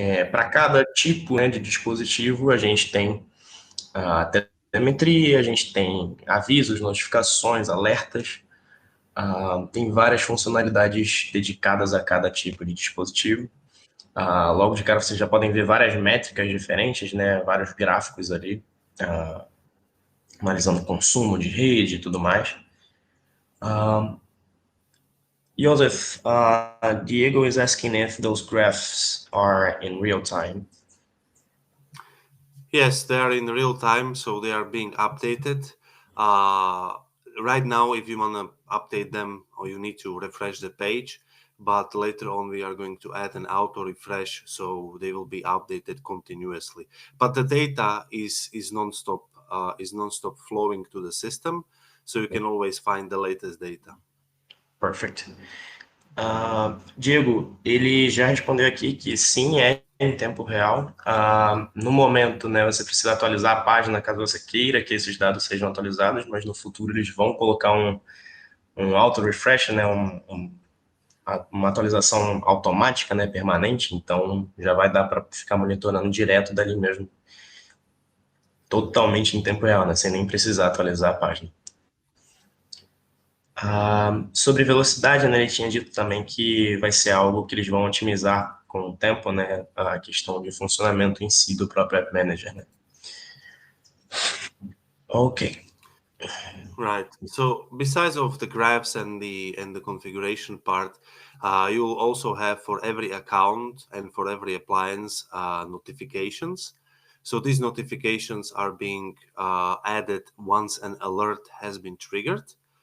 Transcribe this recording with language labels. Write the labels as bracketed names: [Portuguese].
[Portuguese] Para cada tipo, né, de dispositivo, a gente tem a telemetria, a gente tem avisos, notificações, alertas, tem várias funcionalidades dedicadas a cada tipo de dispositivo. Logo de cara vocês já podem ver várias métricas diferentes, né, vários gráficos ali, analisando consumo de rede e tudo mais. [English] Joseph, Diego is asking if those graphs are in real time. Yes, they are in real time, so they are being updated. Right now, if you want to update them, or you need to refresh the page, but later on we are going to add an auto refresh, so they will be updated continuously. But the data is non-stop flowing to the system, so you can always find the latest data. Perfect. [Portuguese] Diego, ele já respondeu aqui que sim, é em tempo real. No momento, né, você precisa atualizar a página caso você queira que esses dados sejam atualizados, mas no futuro eles vão colocar um auto-refresh, né, uma atualização automática, né, permanente, então já vai dar para ficar monitorando direto dali mesmo, totalmente em tempo real, né, sem nem precisar atualizar a página. Sobre velocidade, né, ele tinha dito também que vai ser algo que eles vão otimizar com o tempo, né, a questão de funcionamento em si do próprio App Manager, né. [English] Ok. Right. So besides of the graphs and the configuration part, you will also have for every account and for every appliance notifications. So these notifications are being added once an alert has been triggered.